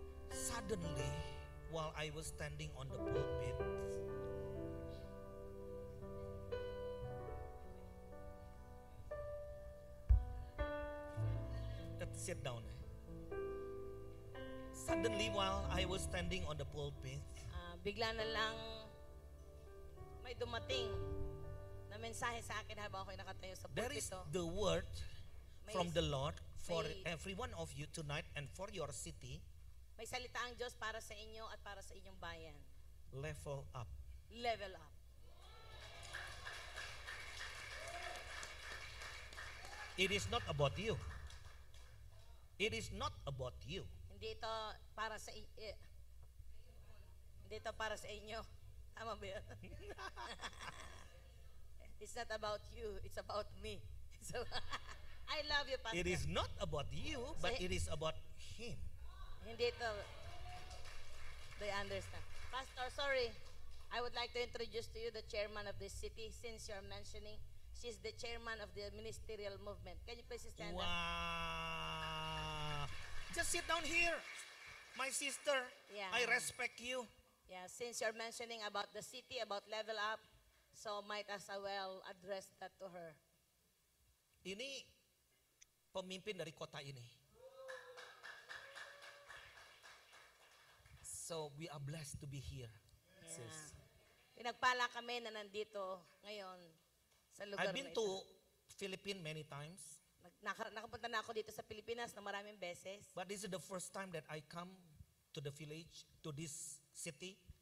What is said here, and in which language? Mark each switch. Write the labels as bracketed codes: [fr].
[en] Suddenly, while I was standing on the pulpit, let's sit down. Suddenly, while I was standing on the pulpit, [tl] Bigla na lang may dumating na mensahe sa akin habang ako'y nakatayo sa [en] there is [tl] pulpito. [en] the word from the Lord for [tl] may- [en] every one of you tonight and for your city. [tl] May salita ang Diyos para sa inyo at para sa inyong bayan. [en] Level up. Level up. It is not about you. It is not about you. [tl] Hindi ito para sa hindi ito para sa inyo. Tama ba yun? [en] It's not about you, it's about me. So, I love you, Pastor. It is not about you, but it is about Him. [tl] Hindi ito. [en] They understand. Pastor, sorry. I would like to introduce to you the chairman of this city. Since you're mentioning, she's the chairman of the ministerial movement. Can you please stand up? Wow. Just sit down here. My sister, Yeah. I respect you. Yeah, since you're mentioning about the city, about level up, so might as well address that to her. [id] Ini pemimpin dari kota ini. [en] So we are blessed to be here. Yeah. Sis. [tl] Pinagpala kami na nandito ngayon sa lugar [en] I've been [tl] na [en] to [tl] ito. [en] Philippines many times, [tl] Nakapunta na ako dito sa Pilipinas na maraming beses. [en] but this is the first time that I come to the village, to this city.